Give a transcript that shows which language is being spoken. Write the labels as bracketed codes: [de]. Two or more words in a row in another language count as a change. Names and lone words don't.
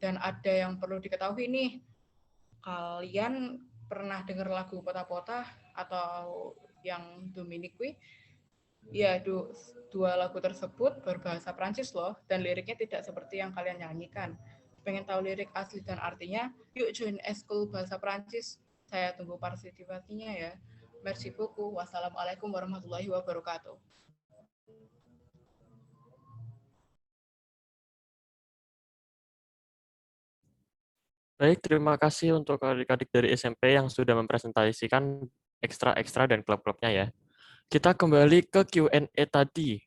[id] Dan ada yang perlu diketahui nih, kalian pernah dengar lagu Pota-Pota atau yang Dominique? Ya, dua lagu tersebut berbahasa Prancis loh, dan liriknya tidak seperti yang kalian nyanyikan. Pengen tahu lirik asli dan artinya? Yuk join eskul bahasa Prancis. Saya tunggu partisipasinya ya. [fr] Merci beaucoup. [ar] والسلام عليكم ورحمة الله وبركاته. [id] Baik, terima kasih untuk adik-adik dari SMP yang sudah mempresentasikan ekstra-ekstra dan klub-klubnya ya. Kita kembali ke Q&A tadi.